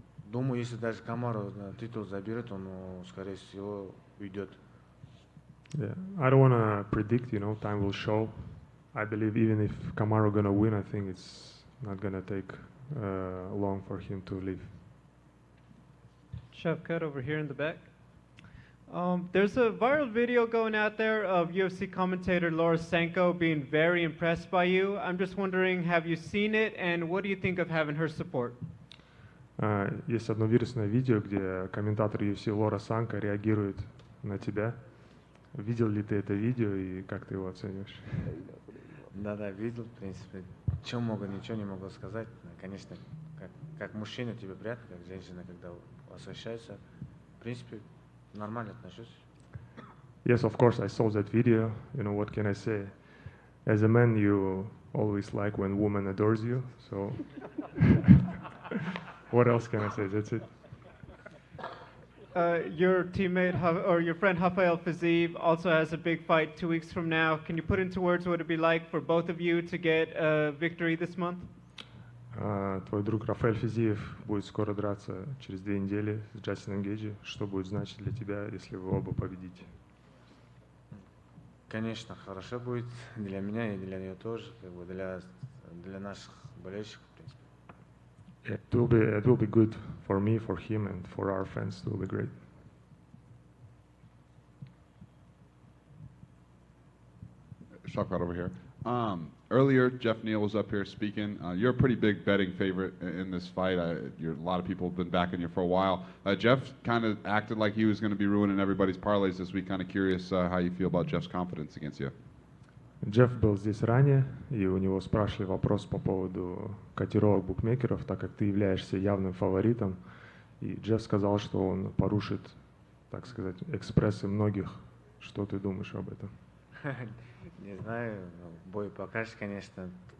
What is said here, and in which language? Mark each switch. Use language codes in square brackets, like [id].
[ru] Думаю, если даже Камару титул заберет, он, скорее всего, уйдет. [en] Yeah, I don't want to predict, you know, time will show. I believe even if Kamaru gonna win, I think it's not gonna take long for him to leave. Shavkat over here in the back. There's a viral video going out there of UFC commentator Laura Sanko being very impressed by you. I'm just wondering, have you seen it, and what do you think of having her support? [ru] Есть одно вирусное видео, где комментатор UFC Лора Санко реагирует на тебя. Видел ли ты это видео и как ты его оцениваешь? Да, видел, в принципе. Ничего не могу сказать. Конечно, как мужчина тебе приятно, как женщина, когда восхищается. В принципе, нормально отношусь. [en] Yes, of course, I saw that video. You know, what can I say? As a man, you always like when woman adores you. So, what else can I say? That's it. Your teammate or your friend Rafael Fiziev also has a big fight 2 weeks from now. Can you put into words what it'd be like for both of you to get a victory this month? [ru] Твой друг Рафаэль Физиев будет скоро драться через 2 недели с Джастином Гейджи. Что будет значить для тебя, если вы оба победите? Конечно, хорошо будет для меня и для нее тоже, как бы для наших болельщиков, в принципе. [en] It will be good for me, for him, and for our fans. It will be great. Shavkat over here. Earlier, Jeff Neal was up here speaking. You're a pretty big betting favorite in this fight. A lot of people have been backing you for a while. Jeff kind of acted like he was going to be ruining everybody's parlays this week. Kind of curious how you feel about Jeff's confidence against you. [ru] Джефф был здесь ранее, и у него спрашивали вопрос по поводу котировок букмекеров, так как ты являешься явным фаворитом. И Джефф сказал, что он порушит, так сказать, экспрессы многих. Что ты думаешь об этом? Не знаю, бой покажет, конечно.